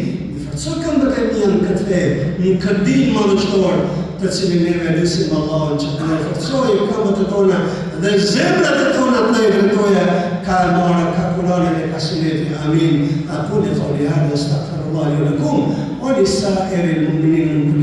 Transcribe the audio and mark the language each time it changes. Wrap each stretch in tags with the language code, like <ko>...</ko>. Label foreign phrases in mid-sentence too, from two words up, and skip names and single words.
<sq>Forco këmbët e mia në këtë fe, në këtë dinë madhështor, të cilin neve lutim Allahun që të na forcojë këmbët e tona dhe zemrat e tona të na drejtoje ka marrë ka Kur'anin e ka Sunetin. Amin.</sq> <ar>أقول قولي هذا أستغفر الله لي ولكم ولسائر المؤمنين</ar>